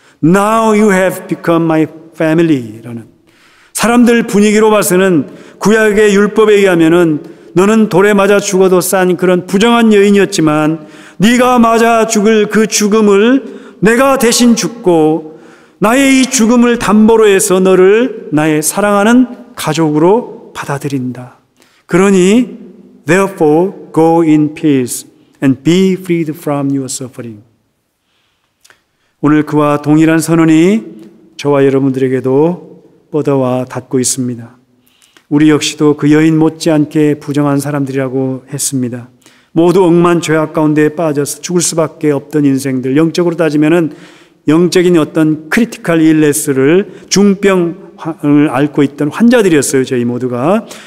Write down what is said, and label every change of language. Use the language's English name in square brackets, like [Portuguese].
[English] Now you have become my family [Korean] 라는, 사람들 분위기로 봐서는 구약의 율법에 의하면은 너는 돌에 맞아 죽어도 싼 그런 부정한 여인이었지만 네가 맞아 죽을 그 죽음을 내가 대신 죽고 나의 이 죽음을 담보로 해서 너를 나의 사랑하는 가족으로 받아들인다. 그러니 [English] therefore go in peace and be freed from your suffering. [Korean] 오늘 그와 동일한 선언이 저와 여러분들에게도 뻗어와 닿고 있습니다. 우리 역시도 그 여인 못지않게 부정한 사람들이라고 했습니다. 모두 억만 죄악 가운데 빠져서 죽을 수밖에 없던 인생들, 영적으로 따지면은 영적인 어떤 크리티컬 일레스를 중병을 앓고 있던 환자들이었어요. 저희 모두가.